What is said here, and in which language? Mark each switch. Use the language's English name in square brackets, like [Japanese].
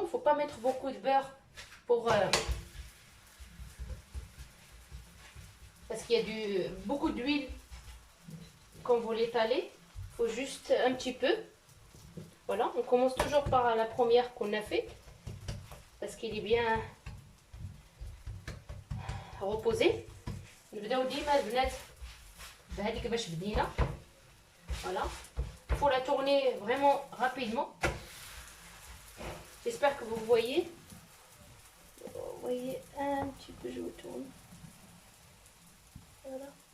[French] Il ne faut pas mettre beaucoup de beurre pour parce qu'il y a beaucoup d'huile quand vous l'étalez. Il faut juste un petit peu. Voilà, on commence toujours par la première qu'on a fait parce qu'il est bien reposé. [Arabic] نبداو ديما البنات بهذيك باش بدينا. [French] Voilà, il faut la tourner vraiment rapidement. J'espère que vous voyez. Vous voyez un petit peu, je vous tourne. Voilà.